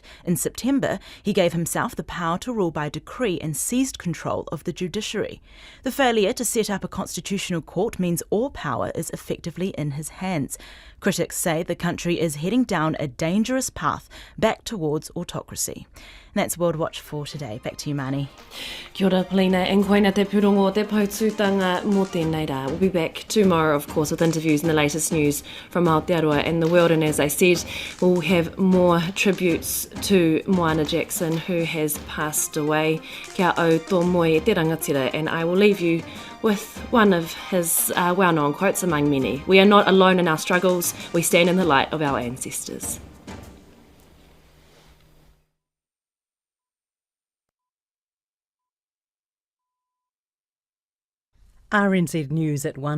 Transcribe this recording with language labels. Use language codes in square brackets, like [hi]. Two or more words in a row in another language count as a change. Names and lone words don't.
[en] In September, he gave himself the power to rule by decree and seized control of the judiciary. The failure to set up a constitutional court means all power is effectively in his hands. Critics say the country is heading down a dangerous path back towards autocracy. And that's World Watch for today. Back to you, Mani. [mi] Kia ora, Polina, and koina te purongo te pautūtanga mō tēnei rā. [en] We'll be back tomorrow, of course, with interviews and the latest news from Aotearoa and the world. And as I said, we'll have more tributes to Moana Jackson, who has passed away. [mi] Kia au tō moe te rangatira, [en] and I will leave you with one of his well-known quotes among many. We are not alone in our struggles. We stand in the light of our ancestors. RNZ News at 1.